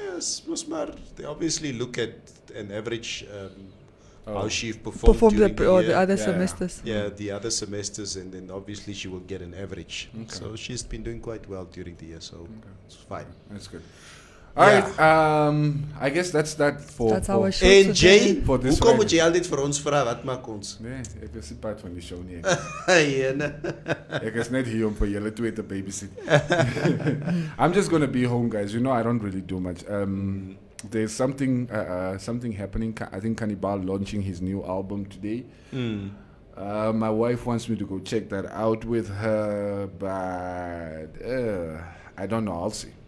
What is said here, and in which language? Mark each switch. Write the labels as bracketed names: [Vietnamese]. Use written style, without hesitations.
[English] Yes, they obviously look at an average how she performed during the other semesters. Yeah, the other semesters, and then obviously she will get an average. Okay. So she's been doing quite well during the year, so it's fine. That's good. All right, I guess that's that for our show. [Afrikaans] En Jay, [English] for this [Afrikaans] hoe kom jy altyd vir ons vra wat maak ons? Nee, ek is nie part van die show nie. Ja. Ek is net hier om vir julle twee te babysit. [English] I'm just going to be home, guys. You know, I don't really do much. There's something happening. I think Cannibal launching his new album today. My wife wants me to go check that out with her, but I don't know. I'll see.